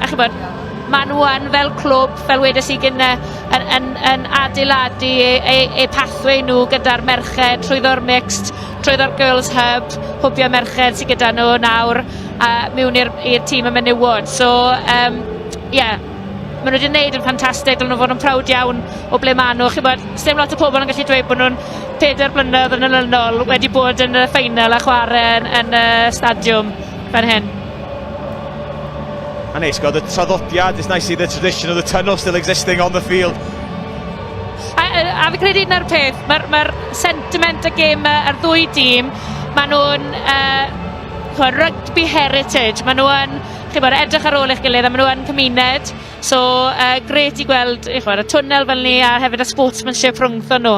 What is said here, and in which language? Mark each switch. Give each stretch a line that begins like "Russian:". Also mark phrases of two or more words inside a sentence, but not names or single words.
Welsh: A chybod, maen nhw yn fel clwb, fel wedes i gyda, yn adeiladu eu pathway nhw gyda'r merched, trwyddo'r mixed, trwyddo'r
English: girls hub,
Welsh: hwbio merched sydd gyda nhw nawr mewn i'r tîm y menywod. So, maen nhw wedi gwneud yn ffantastig, dylwn nhw fod yn prawd iawn o ble maen nhw. Chybod, sdim lot o pobl yn gallu dweud bod nhw'n 4 blynedd yn ylynol wedi bod yn y ffeinal a chwarae yn y stadiwm fan hyn.
English: And it's got the traddodiad. It's nice to see the tradition of the tunnel still existing on the field.
Welsh: A fi credu yna'r peth, mae'r sentiment y gêm ar ddwy tîm, maen nhw'n
English: rugby heritage,
Welsh: maen nhw'n edrych ar ôl eich gilydd, a maen nhw'n cymuned, so gret i gweld y twnnel fel ni a hefyd y sportsmanship rhwngthon nhw.